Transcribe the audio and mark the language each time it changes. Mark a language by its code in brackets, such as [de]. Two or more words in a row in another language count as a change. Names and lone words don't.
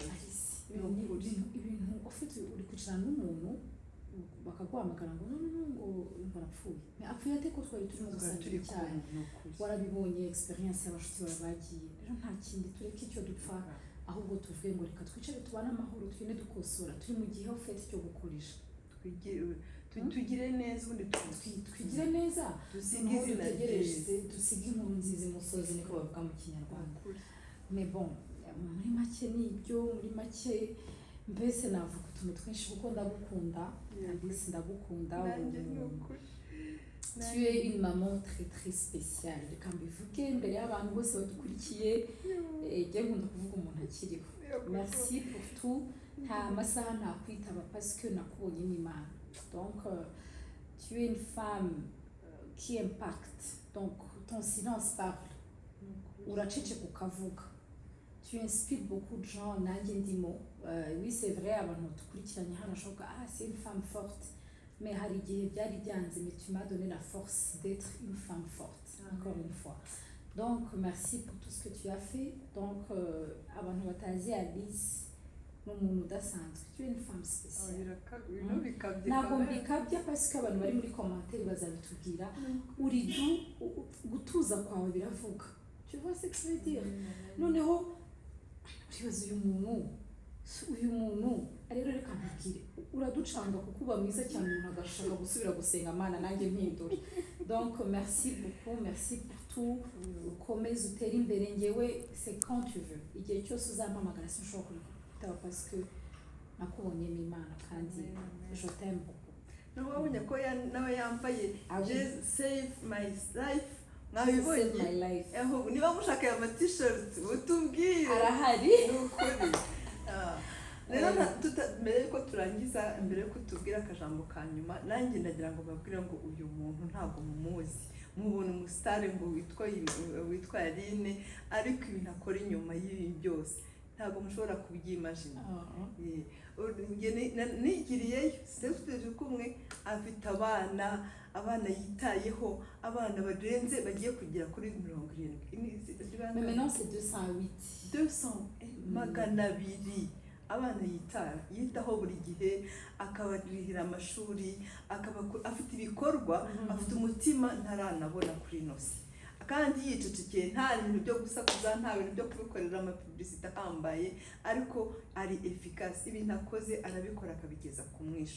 [rw] ibintu ufite uri kwicarana n'umuntu bakaguhamagara ngo ngo barapfuye apfuye ate ko twari turimo gusangira cyane warabibonye experience y'abashuti bawe bagiye rero nta kindi tureke icyo dupfa ahubwo tuvuge ngo reka twicare tubane amahoro twine dukosora turi mu gihe ufite cyo gukoresha tugire neza ubundi twigire neza dusige inkuru nziza imusozi niko bavuga mu Kinyarwanda. [fr] Mais bon [rw] muri make n'ibyo muri make mbese navuga utuntu twinshi kuko ndagukunda ndagukunda. [fr] Tu es une maman très très spéciale [rw] reka mbivuge imbere y'abantu bose badukurikiye njye nkunda kuvuga umuntu akiriho. [fr] Merci pour tout [rw] nta masaha ntakwitaba [fr] parce que [rw] nakubonye n'Imana. [fr] Donc tu es une femme qui impacte donc ton silence parle [rw] uraceceka ukavuga. [fr] Tu inspires beaucoup de gens [rw] nanjye ndimo. [fr] Oui c'est vrai [rw] abantu dukurikiranye hano shoka [fr] c'est une femme forte mais [rw] hari igihe byari byanze [fr] mais tu m'as donné la force d'être une femme forte encore une fois. Donc merci pour tout ce que tu as fait. [rw] Donc abantu batazi Alice n'umuntu udasanzwe. [fr] Tu es une femme spéciale. [rw] Ntabwo mbikabya [fr] parce que [rw] abantu bari muri commentaire bazabitubwira uri gutuza kwawe biravuga. [fr] Tu vois ce que je veux dire? [rw] Noneho uribaza uyu muntu rero reka mbibwire uraducanga kuko uba mwiza cyane umuntu agashaka gusubira gusenga Mana nanjye mpindura. [fr] Donc merci beaucoup, merci pour tout. [rw] Ukomeze utere imbere ngewe [fr] c'est quand tu veux [rw] igihe cyose uzampamagara sinshobora kwitaba [fr] parce que [rw] nakubonyemo Imana kandi [fr] je t'aime beaucoup. [rw] Wabonye ko nawe yambaye [en] save my life [rw] mwabibonye niba mushaka aya t-shirt utubwire arahari n'ukuri. Rero mbere yuko turangiza mbere yuko tubwira akajambo ka nyuma nanjye ndagira ngo babwire ngo uyu muntu ntabwo mumuzi mubona umusitari ngo witwa Aline ariko ibintu akora inyuma y'ibi byose ntabwo mushobora kubyimagina. Nigiriyeyo sitefuteze kumwe afite abana yitayeho abana barenze bagiye kugera kuri 70. [fr] Maintenant c'est 208 [rw] magana abiri abana yitaho buri gihe akabarihira amashuri afite ibikorwa afite umutima ntaranabona kuri nosi kandi yicecekeye nta bintu byo gusakuza nta bintu byo kubikorera amapublicité ahambaye ariko ari efficace ibintu akoze arabikora akabigeza ku mwisho.